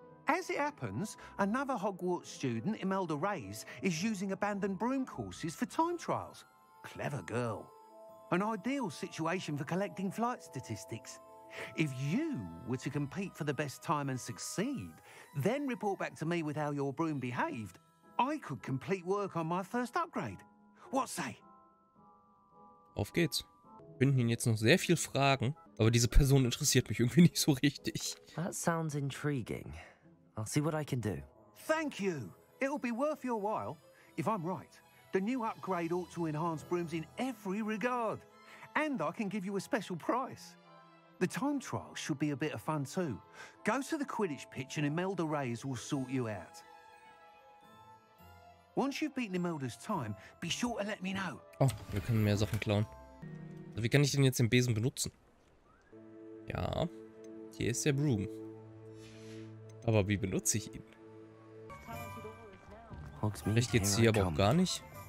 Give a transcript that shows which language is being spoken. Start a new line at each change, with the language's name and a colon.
English: As it happens, another Hogwarts student, Imelda Reyes, is using abandoned broom courses for time trials. Clever girl. An ideal situation for collecting flight statistics. If you were to compete for the best time and succeed, then report back to me with how your broom behaved, I could complete work on my first upgrade. What say?
German: Auf geht's. Wir könnten ihn jetzt noch sehr viel fragen, aber diese Person interessiert mich irgendwie nicht so richtig.
English: That sounds intriguing. I'll see what I can do. Thank you. It'll be worth your while. If I'm right, the new upgrade ought to enhance brooms in every regard. And I can give you a special price. The time trial should be a bit of fun too. Go to the Quidditch pitch and Imelda Reyes will sort you out. Once you've beaten Imelda's time, be sure to let me know.
German: Oh, wir können mehr Sachen klauen. Also wie kann ich denn jetzt den Besen benutzen? Ja, hier ist der Broom. Aber wie benutze ich ihn? Vielleicht geht's hier aber auch gar nicht.